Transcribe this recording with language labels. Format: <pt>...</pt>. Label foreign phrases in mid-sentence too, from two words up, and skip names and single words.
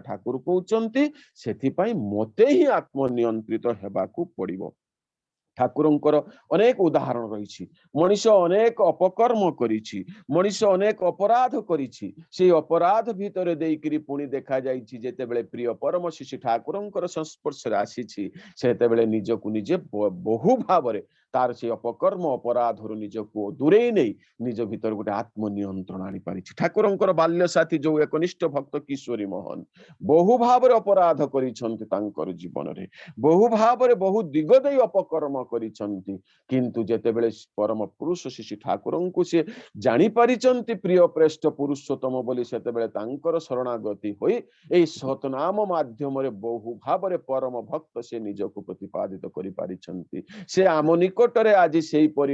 <or>ଠାକୁର କହୁଛନ୍ତି ସେଥି ପାଇଁ ମୋତେ ହିଁ ଆତ୍ମନିୟନ୍ତ୍ରିତ ହେବାକୁ ପଡ଼ିବ ଠାକୁରଙ୍କର ଅନେକ ଉଦାହରଣ ରହି ମଣିଷ ଅନେକ ଅପକର୍ମ କରିଛି ମଣିଷ ଅନେକ ଅପରାଧ କରିଛି ସେ ଅପରାଧ ଭିତର ଦେଇକରି ପୁଣି ଦେଖା ଯାଇଛି ଯେତେବେଳେ ପ୍ରିୟ ପରମ ଶିଶୁ ଠାକୁରଙ୍କର ସଂସ୍ପର୍ଶ ରେ ଆସିଛି ସେତେବେଳେ ନିଜକୁ ନିଜେ ବହୁ ଭାବରେ ତାର ସେ ଅପକର୍ମ ଅପରାଧ ରୁ ନିଜକୁ ଦୂରେଇ ନେଇ ନିଜ ଭିତର ଗୋଟେ ଆତ୍ମନିୟନ୍ତ୍ରଣ ଆଣି ପାରିଛି ଠାକୁରଙ୍କର ବାଲ୍ୟ ସାଥୀ ଯେ ଏକନିଷ୍ଠ ଭକ୍ତ କିଶୋରୀ ମୋହନ ବହୁ ଭାବରେ ଅପରାଧ କରିଛନ୍ତି ତାଙ୍କର ଜୀବନ ରେ ବହୁ ଭାବରେ ବହୁ ଦିଗ ଦେଇ ଅପକର୍ମ କରିଛନ୍ତି କିନ୍ତୁ ଯେତେବେଳେ ପରମ ପୁରୁଷ ଶିଶୁ ଠାକୁରଙ୍କୁ ସେ ଜାଣି ପାରିଛନ୍ତି ପ୍ରିୟ ପ୍ରେଷ୍ଠ ପୁରୁଷୋତ୍ତମ ବୋଲି ସେତେବେଳେ ତାଙ୍କର ଶରଣାଗତି ହୋଇ ଏହି ସତନାମ ମାଧ୍ୟମ ରେ ବହୁ ଭାବରେ ପରମ ଭକ୍ତ ସେ ନିଜକୁ ପ୍ରତିପାଦିତ କରି ପାରିଛନ୍ତି ସେ ଆମ ନିକଟରେ ଆଜି ସେହି ପରି</or>